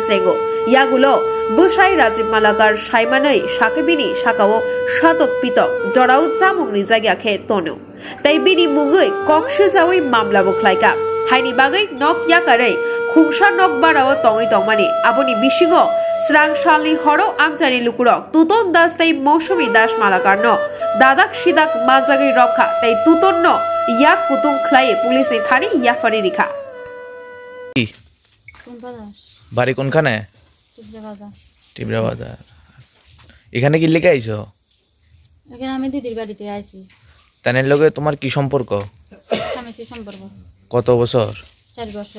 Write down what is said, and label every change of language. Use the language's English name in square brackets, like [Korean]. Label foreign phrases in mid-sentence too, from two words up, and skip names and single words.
[Kok Borok] चेंगो यागुलो बोसाय राजीब मालाकार साइमानै साकेबिनि साकाओ शतक पितक जराउ चामुंनि जायगाखे तनो ताइ बिनि मुङै कक्सि जावै मामला बख्लायका हाइनि बागै नक याकारै खुंसा नक बाराओ तङै तंमानि आबोनि बिसिङो स्रांशालनि हरो आमचानि लुकुरक तुतन दास ताइ मौसुमी दास मालाकार न दादाक सिदाक माजागै रखा ताइ तुतन न याक कुतुं ख्लाये पुलिसनि थानि याफारि रिखा [Bangla] বাড়ি কোনখানে? টিবরা বাজার। এখানে কি লিখে আইছো? এখানে আমি দিদির বাড়িতে আইছি। তানের লগে তোমার কি সম্পর্ক? স্বামী সম্পর্ক। কত বছর? 4 বছর।